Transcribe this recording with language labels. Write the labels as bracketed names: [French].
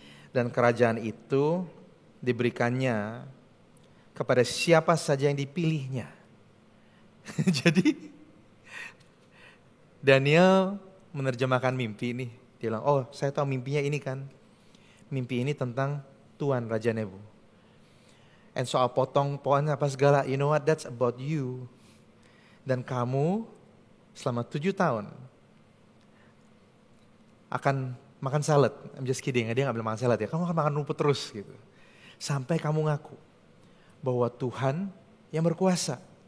[Indonesian] Dan kerajaan itu diberikannya kepada siapa saja yang dipilihnya. Jadi Daniel menerjemahkan mimpi ini. Dia bilang, oh saya tahu mimpinya ini kan. Mimpi ini tentang Tuan Raja Nebu. [English] And [Indonesian] soal potong pohon apa segala, [English] you know what, that's about you. [Indonesian] Dan kamu selama 7 tahun akan makan salad. [English] I'm just kidding, [Indonesian] dia gak bilang makan salad ya. Kamu akan makan rumput terus gitu. Sampai kamu ngaku bahwa Tuhan yang berkuasa.